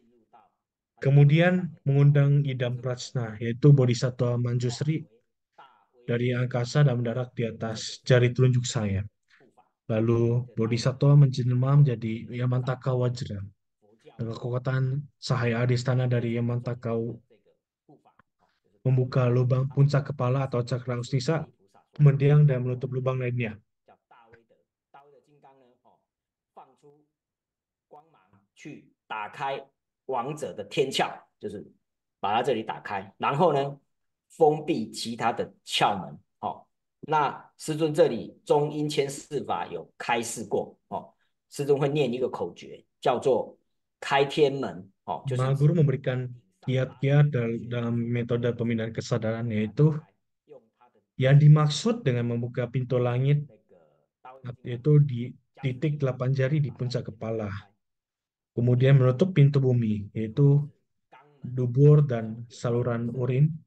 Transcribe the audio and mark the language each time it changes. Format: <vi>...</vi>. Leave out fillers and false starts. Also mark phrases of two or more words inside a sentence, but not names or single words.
<id>Kemudian mengundang idam prajna, yaitu Bodhisattva Manjusri, dari angkasa dan mendarat di atas jari telunjuk saya. Lalu Bodhisattva menjelma menjadi Yamantaka Wajra. Dengan kekuatan cahaya adistana dari Yamantaka membuka lubang puncak kepala atau cakra ustisa, mendiang dan menutup lubang lainnya.</id> <zh>叫大威德，大威德金刚呢，放出光芒去打开王者的天窍，就是把它这里打开，然后呢，封闭其他的窍门。那师尊这里中阴千世法有开示过，师尊会念一个口诀，叫做开天门，就是</zh> <id>Maha Guru memberikan kiat-kiat dalam metode pemindahan kesadaran, yaitu yang dimaksud dengan membuka pintu langit, yaitu di titik 8 jari di puncak kepala. Kemudian menutup pintu bumi, yaitu dubur dan saluran urin.</id>